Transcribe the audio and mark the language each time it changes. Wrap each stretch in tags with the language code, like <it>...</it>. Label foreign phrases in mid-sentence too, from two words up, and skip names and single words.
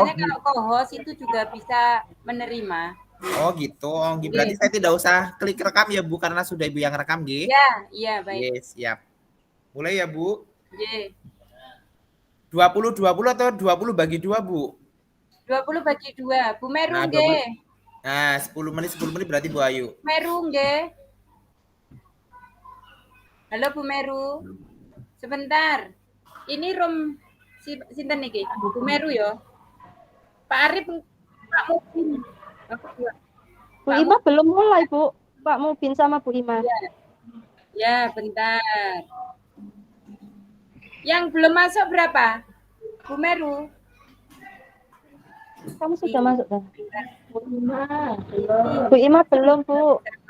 <id>Biasanya kalau co-host itu juga bisa menerima. oh gitu. Oh, nggih. Berarti Oke. saya tidak usah klik rekam ya, Bu, karena sudah Ibu yang rekam, nggih. Ya, iya baik. Yes, siap. Mulai ya, Bu. Oke. 20 atau 20 bagi 2, Bu? 20 bagi 2. Bu Meru Nah, 20. nggih. Nah, 10 menit berarti Bu Ayu. Meru nggih. Halo Bu Meru. Sebentar. Ini room</id> <jv>sinten niki?</jv> <id>Bu Meru ya. Pak Arif, Pak Mubin. Bu Ima belum mulai, Bu. Pak Mubin sama Bu Ima. Ya. Ya, bentar. Yang belum masuk berapa? Bu Meru. Kamu sudah masuk kan? Bu Ima belum, Bu.</id>